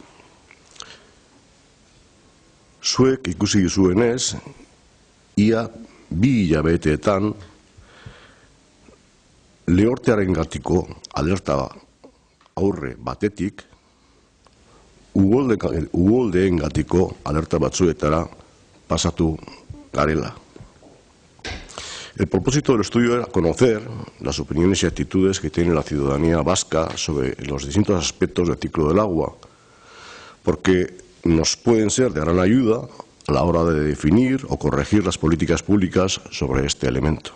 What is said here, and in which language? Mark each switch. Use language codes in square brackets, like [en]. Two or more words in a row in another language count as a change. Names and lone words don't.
[eu] Zuek ikusi duzuenez, ia 2 hilabeteetan lehortearengatiko alerta aurre batetik, uholdeengatiko alerta batzuetara pasatu garela. [es] El propósito del estudio era conocer las opiniones y actitudes que tiene la ciudadanía vasca sobre los distintos aspectos del ciclo del agua, porque nos pueden ser de gran ayuda a la hora de definir o corregir las políticas públicas sobre este elemento.